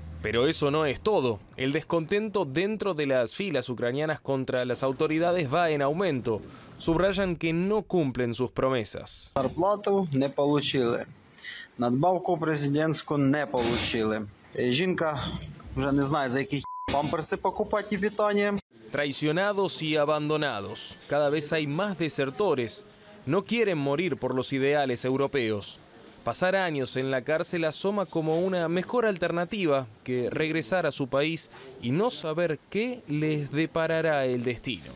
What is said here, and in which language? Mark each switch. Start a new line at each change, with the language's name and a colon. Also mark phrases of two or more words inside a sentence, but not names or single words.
Spanish: Pero eso no es todo. El descontento dentro de las filas ucranianas contra las autoridades va en aumento. Subrayan que no cumplen sus promesas.
Ukrainian: Зарплату не получили. Надбавку президентську не получили. Жінка вже не знає, за які памперси покупати і питання.
Spanish: Traicionados y abandonados. Cada vez hay más desertores. No quieren morir por los ideales europeos. Pasar años en la cárcel asoma como una mejor alternativa que regresar a su país y no saber qué les deparará el destino.